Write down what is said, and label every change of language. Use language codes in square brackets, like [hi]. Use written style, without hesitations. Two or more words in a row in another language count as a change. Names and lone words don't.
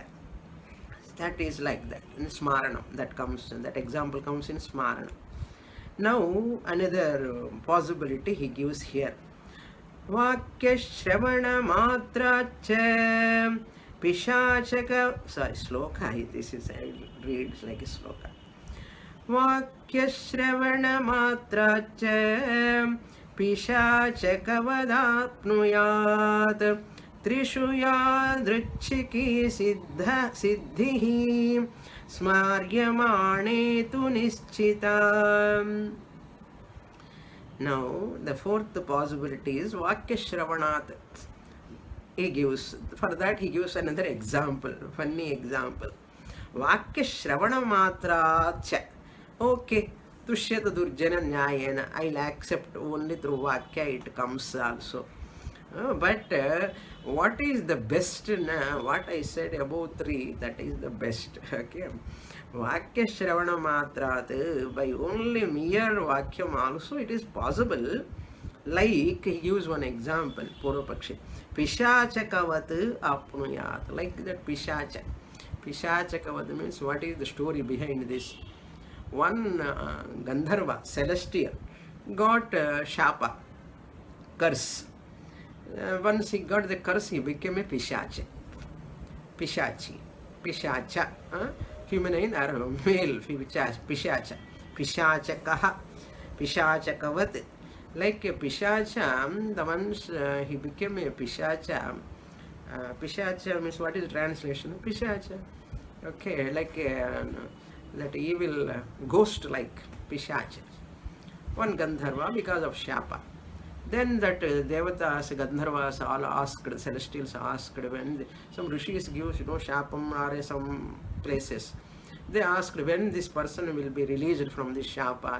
[en] That is like that in Smaranam. That comes, that example comes in Smaranam. Now another possibility he gives here. [sa] Vakya Shravana Matra Cha Pishachaka. [en] Sorry, sloka. This is, I read like a sloka. [sa] Vakya Shravana Matra Cha Pishachaka Vadapnuyat Trishu Yadruchiki Siddhi Smaryamane tu nischita. [en] Now, the fourth possibility is [sa] Vakya Shravanat. [en] He gives, for that he gives another example, funny example. [sa] Vakya Shravana Matra Cha. Okay, Tushyata Durjana Nyayena. [en] I'll accept only through Vakya it comes also. But what is the best? What I said above 3, that is the best. [sa] Okay. Vakya Shravana Matrat, [en] by only mere Vakyam also it is possible. Like he gives one example, Purvapakshi. [sa] Pishachakavat apnuyat. [en] Like that Pishacha. Pishachakavat means what is the story behind this? One Gandharva, celestial, got Shapa, curse. Once he got the curse, he became a Pishacha. Pishacha. Feminine or male, Pishacha. [sa] Pishachakaha. Pishachakavat. [en] Like a Pishacha, the ones he became a Pishacha. Pishacha means what is the translation? Pishacha. Okay, like that evil ghost like Pishacha. One Gandharva because of Shapa. Then that Devatas, Gandharvas all asked, celestials asked, when some rishis gives, Shapam or some places, they asked when this person will be released from this Shapan.